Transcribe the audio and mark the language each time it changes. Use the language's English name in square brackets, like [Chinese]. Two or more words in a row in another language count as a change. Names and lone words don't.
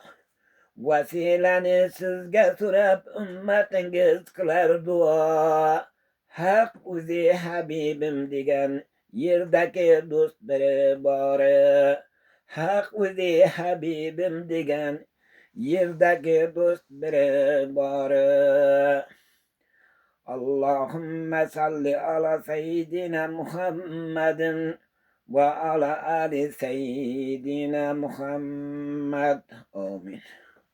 [Uzbek] Vasilani sizga so'rab ummatingiz qilar duo. Haq o'zi Habibim degan yerdagi do'st biri bor. Haq o'zi Habibim degan yerdagi do'st biri bor. [Arabic] اللهم صل على سيدنا محمد وعلى آل سيدنا محمد. Amin.